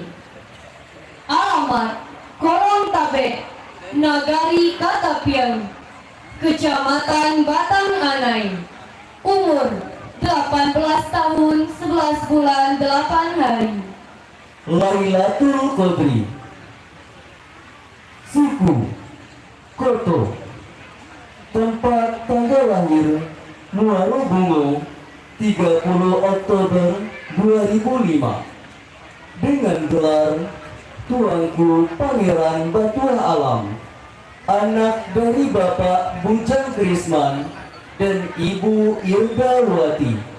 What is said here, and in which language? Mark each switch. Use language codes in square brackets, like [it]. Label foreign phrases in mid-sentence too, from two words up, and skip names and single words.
[id] Alamat Kolong Tabe, Nagari Katapian, Kecamatan Batang Anai. Umur 18 tahun 11 bulan 8 hari. Lailatul Qadri. Suku Koto. Tempat tanggal lahir Muaro Bungo 30 Oktober 2005. Dengan gelar Tuanku Pangeran Batuah Alam. Anak dari Bapak Bujang Krisman dan Ibu Irdawati.